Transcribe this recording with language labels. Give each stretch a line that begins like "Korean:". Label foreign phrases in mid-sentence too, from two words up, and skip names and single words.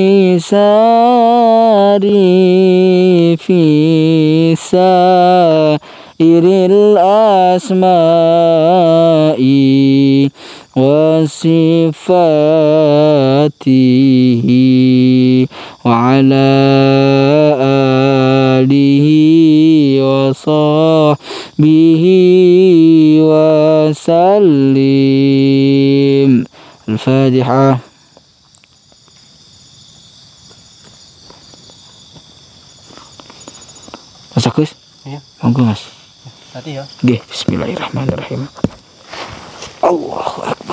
Arabic: ساري في سائر الأسماء وصفاته وعلى آله وصحبه وسلم. الفاتحة.
Javanese: Mas Agus? Iya. Monggo Mas. Hati ya. Nggih,
Arabic: بسم الله الرحمن الرحيم. الله